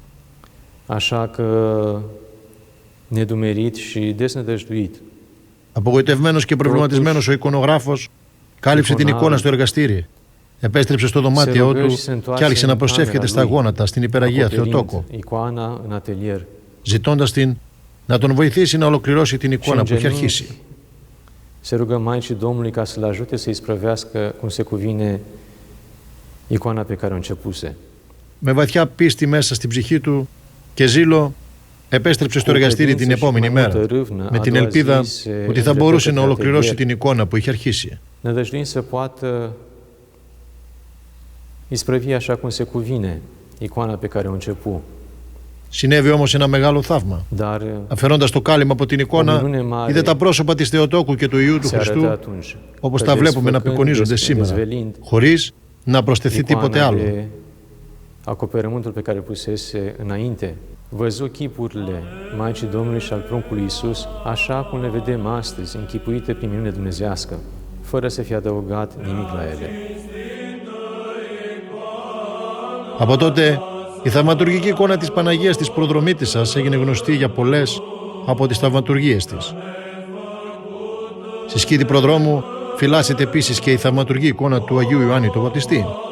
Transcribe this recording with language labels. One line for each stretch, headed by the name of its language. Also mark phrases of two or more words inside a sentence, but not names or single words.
Greek: Απογοητευμένος και προβληματισμένος ο εικονογράφος κάλυψε την εικόνα στο εργαστήρι, επέστρεψε στο δωμάτιό του και άρχισε να προσεύχεται στα γόνατα στην υπεραγία Θεοτόκο, ζητώντας την να τον βοηθήσει να ολοκληρώσει την εικόνα που είχε αρχίσει.
Romanian: Se rugă Maicii Domnului ca să-l ajute să-i sprăvească cum se cuvine icoana pe care o începuse.
Greek: Με βαθιά πίστη μέσα στην ψυχή του και ζήλο, επέστρεψε στο εργαστήρι την επόμενη μέρα, με την ελπίδα ότι θα μπορούσε να ολοκληρώσει την εικόνα που είχε αρχίσει.
Romanian: Nădăjduind să poată isprăvi așa cum se cuvine icoana pe care o începu.
Greek: Συνέβη όμως ένα μεγάλο θαύμα. Αφαιρώντας το κάλυμα από την εικόνα, είδε τα πρόσωπα της Θεοτόκου και του Υιού του Χριστού, όπως τα βλέπουμε να απεικονίζονται σήμερα, χωρίς να προσθεθεί τίποτε άλλο.
Romanian: Acoperământul pe care pusese înainte, văzu chipurile Maicii Domnului și al pruncului Iisus, așa cum le vedem astăzi, închipuite prin minune dumnezească, fără să fie adăugat nimic la ele.
Greek: Από τότε, η θαυματουργική εικόνα της Παναγίας της Προδρομήτισσας έγινε γνωστή για πολλές από τις θαυματουργίες της. Στη σκήτη προδρόμου φυλάσσεται επίσης και η θαυματουργική εικόνα του Αγίου Ιωάννη του Βαπτιστή.